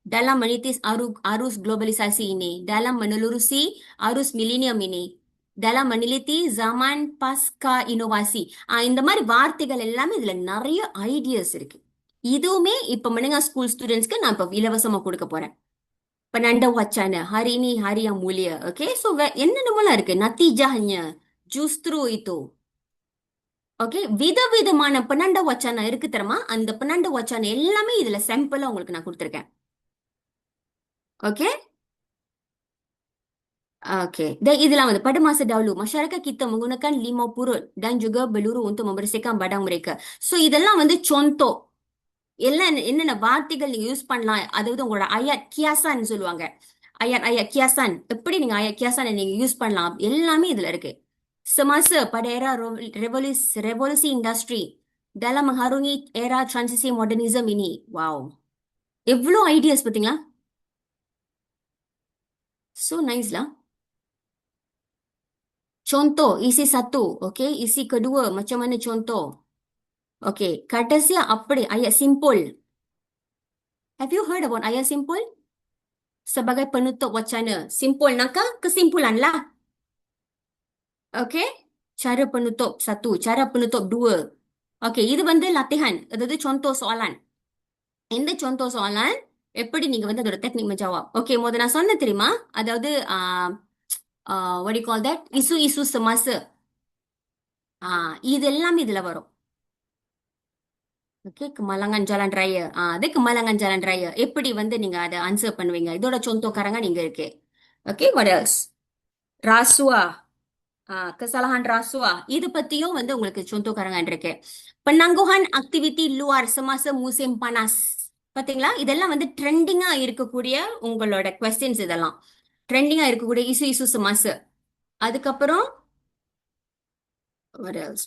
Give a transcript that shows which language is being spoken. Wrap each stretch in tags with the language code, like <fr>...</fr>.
<ms>Dalam menitis arus globalisasi ini, dalam menelurusi arus milenium ini, dalam meneliti zaman pasca inovasi.</ms> <ta>இந்த மாதிரி வார்த்தைகள் எல்லாமே இதுல நிறைய ஐடியாஸ் இருக்கு. இதுவுமே இப்ப மனுங்க ஸ்கூல் ஸ்டூடெண்ட்ஸ்க்கு நான் இப்ப இலவசமா கொடுக்க போறேன்.</ta> <ms>penanda wacana hari ini hari yang mulia.</ms> <ta>Okay, so என்னென்னமோலாம் இருக்கு.</ta> <ms>natijahnya justru itu.</ms> <ta>ஓகே, விதவிதமான penanda wacana இருக்கு தெரியுமா? அந்த penanda wacana எல்லாமே இதுல சாம்பிளா உங்களுக்கு நான் கொடுத்திருக்கேன். Okay Okey.</ta> <ms>Dan</ms> <ta>இதெல்லாம் வந்து</ta> <ms>pada masa dahulu masyarakat kita menggunakan limau purut dan juga beluru untuk membersihkan badan mereka.</ms> <ta>So இதெல்லாம் வந்து contoh. எல்லாம் என்னென்ன வார்த்தைகள் நீங்க யூஸ் பண்ணலாம், அதாவது உங்களோட ayat kiasan சொல்லுவாங்க. ayat kiasan எப்படி நீங்க ayat kiasan நீங்க யூஸ் பண்ணலாம் எல்லாமே இதுல இருக்கு.</ta> <ms>Semasa pada era revolusi industri dalam mengharungi era transisi modernism ini. Wow.</ms> <ta>எவ்வளோ ஐடியாஸ் பாத்தீங்களா?</ta> <en>So nice lah.</en> <ms>Contoh, isi satu. Okay, isi kedua. Macam mana contoh? Okay, kata apa ayat simpul.</ms> <en>Have you heard about ayat simpul?</en> <ms>Sebagai penutup wacana. Simpul naka kesimpulan lah. Okay, cara penutup satu. Cara penutup dua.</ms> <ta>Okay, இது வந்து latihan. அதாவது contoh soalan. இந்த contoh soalan, எப்படி நீங்க வந்து அதோட technique menjawab. Okay, முதல்ல நான் சொன்ன தெரியுமா?</ta> <en>அதாவது, what do you call that?</en> <ms>Isu-isu semasa.</ms> <ta>இது எல்லாமே இதுல வரும். Okay, கemalangan jalan raya. அது kemalangan jalan raya. எப்படி வந்து நீங்க அதை ஆன்சர் பண்ணுவீங்க? இதோட contohkarangan இங்க இருக்கு.</ta> <en>Okay, what else?</en> <ms>Rasuah. Kesalahan rasuah.</ms> <ta>இது பத்தியும் வந்து உங்களுக்கு contohkarangan இருக்கு.</ta> <ms>Penangguhan aktiviti luar semasa musim panas.</ms> <ta>பாத்தீங்களா? இதெல்லாம் வந்து ட்ரெண்டிங்கா இருக்கக்கூடிய உங்களோட கொஸ்டின்ஸ் இதெல்லாம். ட்ரெண்டிங்கா இருக்கக்கூடிய இசு semasa. அதுக்கப்புறம்</ta> <en>what else?</en>